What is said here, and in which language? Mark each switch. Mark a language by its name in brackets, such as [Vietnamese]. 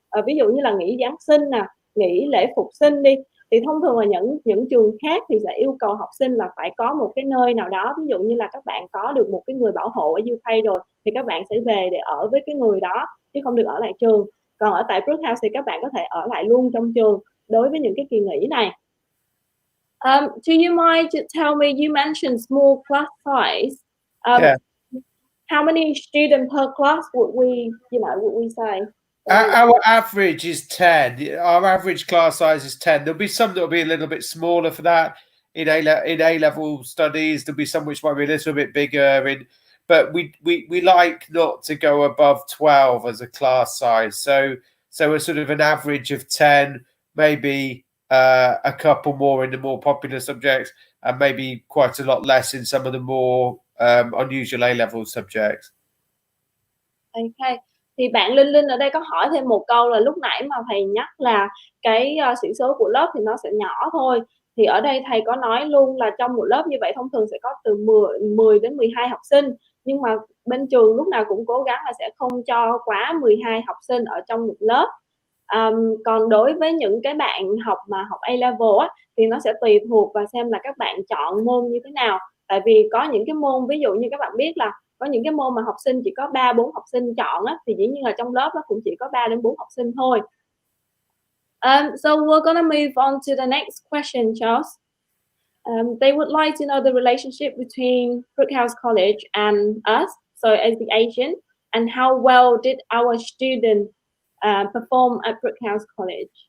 [Vietnamese] Ví dụ như là nghỉ Giáng sinh nè, nghỉ lễ Phục sinh đi, thì thông thường là những trường khác thì sẽ yêu cầu học sinh là phải có một cái nơi nào đó, ví dụ như là các bạn có được một cái người bảo hộ ở UK rồi thì các bạn sẽ về để ở với cái người đó, chứ không được ở lại trường. Còn ở tại Brooke House thì các bạn có thể ở lại luôn trong trường đối với những cái kỳ nghỉ này. [English] Do you mind to tell me, you mentioned small class size. Yeah. How many students per class would we say? Our average is 10. Our average class size is 10. There'll be some that'll be a little bit smaller for that in A-level studies. There'll be some which might be a little bit bigger but we like not to go above 12 as a class size. So a sort of an average of 10, maybe a couple more in the more popular subjects, and maybe quite a lot less in some of the more unusual A-level subjects. Okay. [Vietnamese] Thì bạn Linh Linh ở đây có hỏi thêm một câu là lúc nãy mà thầy nhắc là cái sĩ số của lớp thì nó sẽ nhỏ thôi. Thì ở đây thầy có nói luôn là trong một lớp như vậy thông thường sẽ có từ 10 đến 12 học sinh. Nhưng mà bên trường lúc nào cũng cố gắng là sẽ không cho quá 12 học sinh ở trong một lớp. Còn đối với những cái bạn học A-level á, thì nó sẽ tùy thuộc và xem là các bạn chọn môn như thế nào. Tại vì có những cái môn, ví dụ như các bạn biết là có những cái môn mà học sinh chỉ có 3-4 học sinh chọn á, thì dĩ nhiên là trong lớp nó cũng chỉ có 3 đến 4 học sinh thôi. [English] So we're gonna move on to the next question, Charles. They would like to know the relationship between Brooke House College and us, so as the agent, and how well did our student perform at Brooke House College?